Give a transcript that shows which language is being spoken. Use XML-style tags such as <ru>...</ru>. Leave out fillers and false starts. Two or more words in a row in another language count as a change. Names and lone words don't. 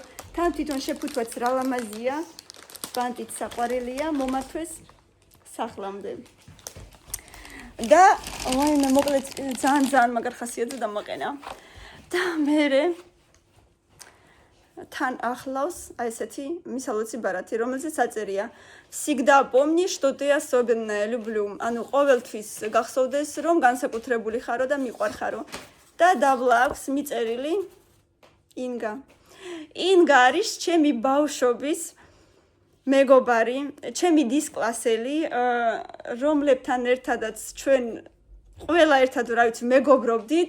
<ka>თან თვითონ შეფუთვაც რა ლამაზია. ბანტით საყვარელია, მომართვეს სახლამდე. და ვაიმე მოკლედ ძალიან მაგარ ხასიათზე დამაყენა. და მე თან ახლავს აი ესეთი მისალოცი ბარათი, რომელზეც აწერია</ka> <ru>всегда помни, что ты особенная, люблю.</ru> <ka>ანუ ყოველთვის გახსოვდეს, რომ განსაკუთრებული ხარო და მიყვარხარო. და დავლა აქვს მიწერილი ინგა. ინგა არის ჩემი ბავშვობის მეგობარი, ჩემი დისკლასელი, რომლებთან ერთადაც ჩვენ ყველა ერთად რა ვიცი მეგობრობდით.</ka>